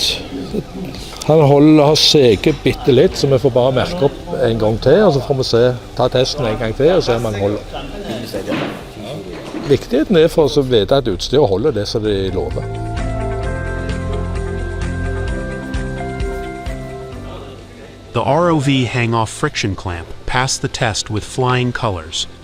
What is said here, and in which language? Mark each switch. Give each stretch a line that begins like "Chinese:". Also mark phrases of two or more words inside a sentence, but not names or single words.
Norwegian: Han har seget bitte litt, så vi får bare merke opp en gang til, og så får vi ta testen en gang til og se om han holder. Viktigheten er for oss å vite at utstyret holder det som de lover.
English: The ROV hang-off friction clamp passed the test with flying colors.